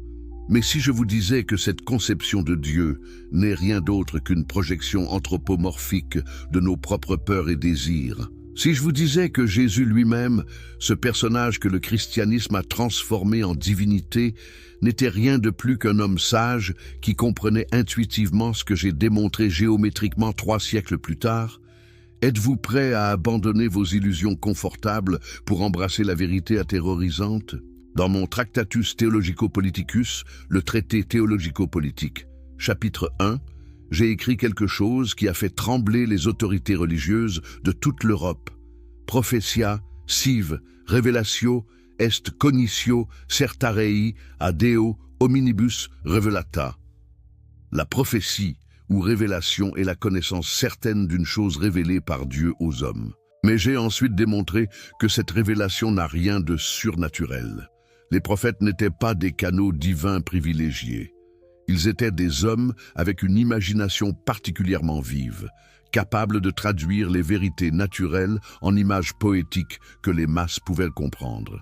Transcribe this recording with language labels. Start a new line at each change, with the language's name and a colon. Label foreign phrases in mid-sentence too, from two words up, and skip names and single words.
French: Mais si je vous disais que cette conception de Dieu n'est rien d'autre qu'une projection anthropomorphique de nos propres peurs et désirs, si je vous disais que Jésus lui-même, ce personnage que le christianisme a transformé en divinité, n'était rien de plus qu'un homme sage qui comprenait intuitivement ce que j'ai démontré géométriquement 3 siècles plus tard, êtes-vous prêt à abandonner vos illusions confortables pour embrasser la vérité atterrorisante? Dans mon Tractatus Theologico-Politicus, le traité théologico-politique, chapitre 1, j'ai écrit quelque chose qui a fait trembler les autorités religieuses de toute l'Europe.
Latin: Prophetia, sive, revelatio, est cognitio, certarei, ad Deo, hominibus, revelata.
French: La prophétie ou révélation est la connaissance certaine d'une chose révélée par Dieu aux hommes. Mais j'ai ensuite démontré que cette révélation n'a rien de surnaturel. Les prophètes n'étaient pas des canaux divins privilégiés. Ils étaient des hommes avec une imagination particulièrement vive, capables de traduire les vérités naturelles en images poétiques que les masses pouvaient comprendre.